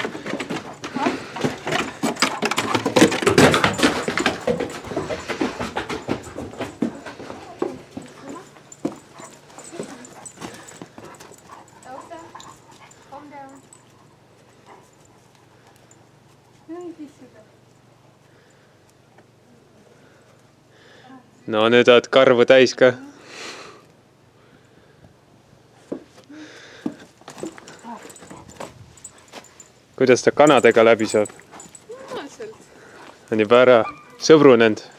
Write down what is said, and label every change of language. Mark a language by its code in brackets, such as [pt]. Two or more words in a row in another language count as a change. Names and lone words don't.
[en] Elsa, calm down. [ru] Ну иди сюда. [et] No nüüd oled karvu täis ka. Kuidas ta kanadega läbi saab? Normaalselt. On juba ära sõbrunenud.